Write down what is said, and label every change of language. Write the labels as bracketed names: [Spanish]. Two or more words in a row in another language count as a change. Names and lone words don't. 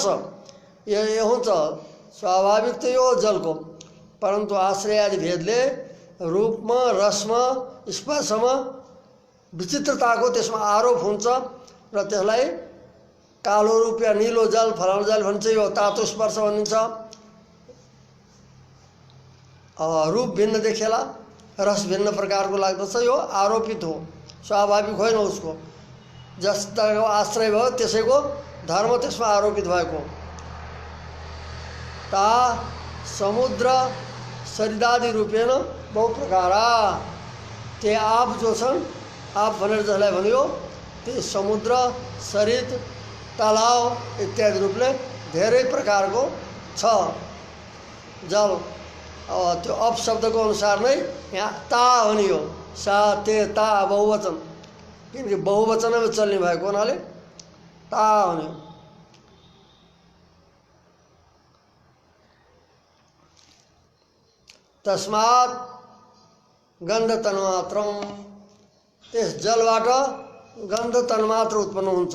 [Nepali] ये हुन्छ स्वाभाविक त यो जलको, परन्तु आश्रय आदि भेदले रूपमा, रसमा, स्पर्शमा विचित्रताको त्यसमा आरोप हुन्छ र त्यसलाई कालो रूप या नीलो जल, फलानु जल भन्छ, यो तातो स्पर्श भनिन्छ। रूप भिन्न देखेला, रस भिन्न प्रकारको लाग्दछ, यो आरोपित हो, स्वाभाविक होइन उसको। जस्ताको आश्रय भयो त्यसैको धर्म त्यसमा आरोपित भएको। [Sanskrit] ता समुद्र सरिदादि रूपेण बहु प्रकारा, ते [Nepali] आप जो छन्, आप भनेर जसलाई भनियो, त्यो समुद्र, सरिद, तालाब इत्यादि रूपले धेरै प्रकारको छ जल। त्यो अप शब्दको अनुसार नै यहाँ ता भनियो, सा, ते, ता बहुवचन, किनकि बहुवचनमा चल्ने भएको हुनाले ता भन्यो। [Sanskrit] तस्मात् गन्ध तन्मात्रम, [Nepali] त्यस जलबाट गन्ध तन्मात्र उत्पन्न हुन्छ।